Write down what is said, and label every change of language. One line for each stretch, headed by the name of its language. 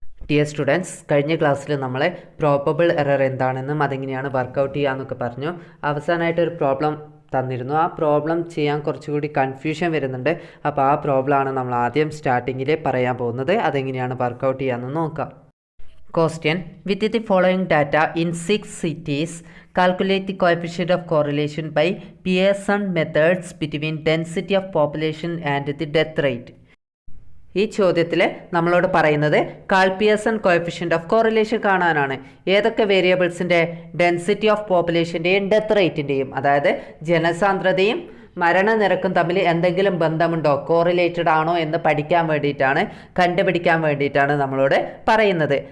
Malayalam: Dear students, കഴിഞ്ഞ ക്ലാസ്സിൽ നമ്മൾ പ്രോബബിൾ എറർ എന്താണെന്നും അതെങ്ങനെയാണ് വർക്കൗട്ട് ചെയ്യാമെന്നൊക്കെ പറഞ്ഞു. അവസാനമായിട്ടൊരു പ്രോബ്ലം തന്നിരുന്നു. ആ പ്രോബ്ലം ചെയ്യാൻ കുറച്ചുകൂടി കൺഫ്യൂഷൻ വരുന്നുണ്ട്. അപ്പോൾ ആ പ്രോബ്ലമാണ് നമ്മൾ ആദ്യം സ്റ്റാർട്ടിങ്ങിൽ പറയാൻ പോകുന്നത്. അതെങ്ങനെയാണ് വർക്കൗട്ട് ചെയ്യാമെന്ന് നോക്കാം.
English: Question: With the following data in 6 cities, calculate the coefficient of correlation by Pearson methods between density of population and the death rate.
Malayalam: ഈ ചോദ്യത്തിൽ നമ്മളോട് പറയുന്നത് call Pearson coefficient of correlation കാണാനാണ്. ഏതൊക്കെ വേരിയബിൾസിൻ്റെ? ഡെൻസിറ്റി ഓഫ് പോപ്പുലേഷൻ്റെയും ഡെത്ത് റേറ്റിൻ്റെയും, അതായത് ജനസാന്ദ്രതയും മരണനിരക്കും തമ്മിൽ എന്തെങ്കിലും ബന്ധമുണ്ടോ, കോറിലേറ്റഡ് ആണോ എന്ന് കണ്ടുപിടിക്കാൻ വേണ്ടിയിട്ടാണ് നമ്മളോട് പറയുന്നത്.